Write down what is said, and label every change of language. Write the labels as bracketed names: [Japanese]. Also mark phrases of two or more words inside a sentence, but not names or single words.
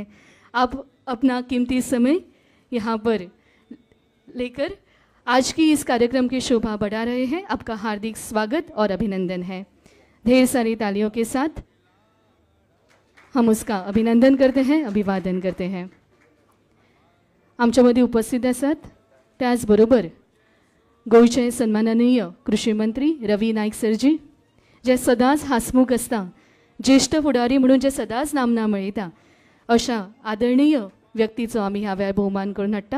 [Hindi] आप अपना कीमती समय यहाँ पर लेकर आज की इस कार्यक्रम की शोभा बढ़ा रहे हैं. आपका हार्दिक स्वागत और अभिनंदन है. ढेर सारी तालियों के साथ हम उसका अभिनंदन करते हैं, अभिवादन करते हैं. [Konkani] आमच्यामध्ये उपस्थित आसात त्याचबरोबर गोयचे सन्माननीय कृषी मंत्री रवी नाईक सरजी, जे सदांच हासमुख आसता, ज्येष्ठ फुडारी म्हणून जे सदांच नामना मेळयता अशा आदरणीय व्यक्तीचो आमी ह्या वेळार भोवमान करून हाडटा.